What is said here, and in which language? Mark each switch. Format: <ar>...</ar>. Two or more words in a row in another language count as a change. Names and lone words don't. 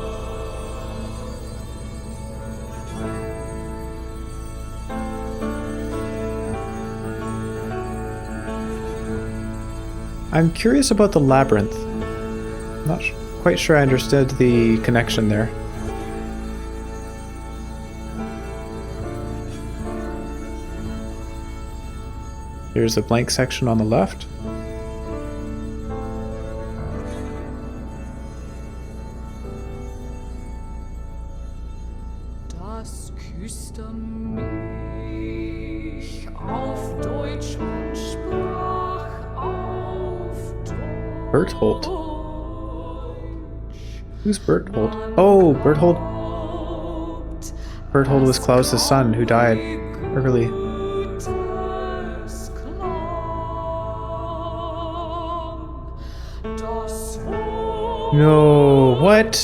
<en>I'm curious about the labyrinth. Not quite sure I understood the connection there. Here's a blank section on the left.</en> <de>Das küsste mich auf Deutsch und sprach auf Deutsch.</de> <en>Berthold. Who's Berthold? Oh, Berthold. Berthold was Klaus's son who died early. No, what?</en>